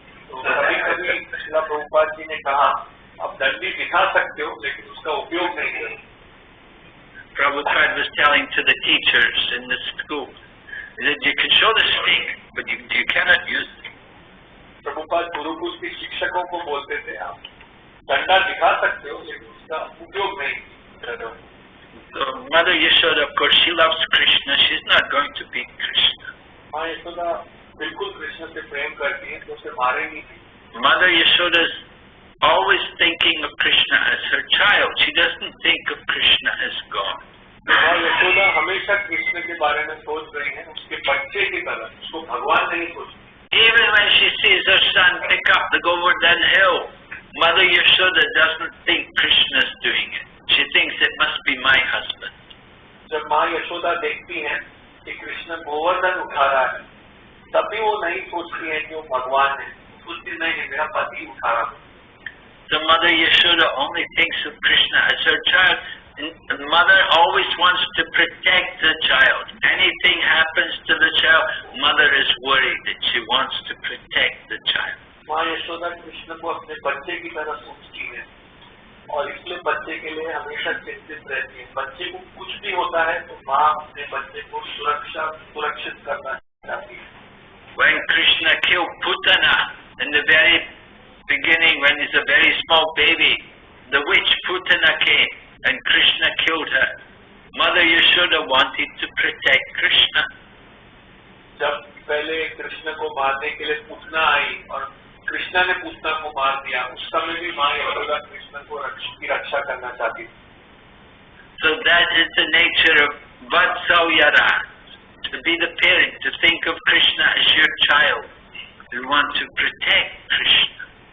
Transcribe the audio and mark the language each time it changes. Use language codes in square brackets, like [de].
[hi] तो कभी-कभी श्रीला प्रभुपाद जी ने कहा, आप डंडी दिखा सकते हो, लेकिन उसका उपयोग नहीं करो। [en] Prabhupada was telling to the teachers in the school that you can show the stick, but you cannot use it. [hi] Prabhupada Gurukul के शिक्षकों को बोलते थे, डंडा दिखा सकते हो लेकिन उसका उपयोग नहीं कर रहे हो। [en] So Mother Yashoda, of course, she loves Krishna. She's not going to beat Krishna. [hi] माँ यशोदा बिल्कुल कृष्ण से प्रेम करती है तो उसे मारेंगी नहीं। [en] Mother Yashoda is always thinking of Krishna as her child. She doesn't think of Krishna as God. [hi] माँ यशोदा हमेशा कृष्ण के बारे में सोच रही है उसके बच्चे की तरह, उसको भगवान नहीं सोचती। [en] Even when she sees her son pick up the Govardhan hill, Mother Yashoda doesn't think Krishna is doing it. She thinks it must be my husband. [hi] जब माँ यशोदा देखती है कि कृष्ण गोवर्धन उठा रहा है, तभी वो नहीं सोचती है कि वो भगवान है, सोचती नहीं मेरा पति उठा रहा है। [en] So Mother Yashoda only thinks of Krishna as her child. And mother always wants to protect the child. Anything happens to the child, mother is worried that she wants to protect the child. [hi] माँ यशोदा कृष्ण को अपने बच्चे की तरह सोचती है और इसलिए बच्चे के लिए हमेशा चिंतित रहती है। बच्चे को कुछ भी होता है तो माँ अपने बच्चे को सुरक्षित करना चाहती है। [en] When Krishna killed Putana in the very beginning, when he's a very small baby, the witch Putana came and Krishna killed her. Mother Yashoda wanted to protect Krishna. [hi] जब पहले कृष्ण को मारने के लिए पूतना आई और कृष्ण ने पूतना को मार दिया, उस समय भी माँ यशोदा कृष्ण को की रक्षा करना चाहती थी। [en] So that is the nature of Vatsalyara, to be the parent, to think of Krishna as your child. You want to protect Krishna.